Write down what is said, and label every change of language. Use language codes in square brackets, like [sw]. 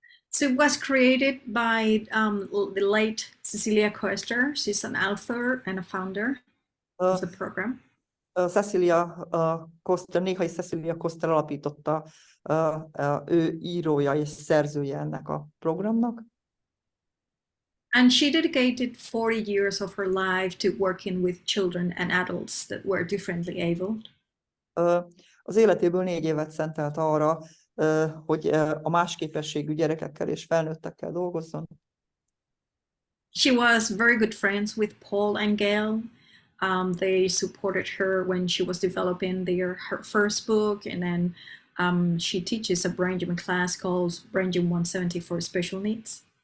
[en] So it was created by the late Cecilia Koester. She's an author and a founder of the program. [hu] Cecilia Koester, néhai Cecilia Koester alapította, ő írója és szerzője ennek a programnak. [en] And she dedicated 40 years of her life to working with children and adults that were differently abled. [hu] Az életéből 4 évet szentelt arra, hogy a más képességű gyerekekkel és felnőttekkel dolgozzon. [en] She was very good friends with Paul and Gail. They supported her when she was developing her first book, and then she teaches a brain gym class called Brain Gym 170 for special needs.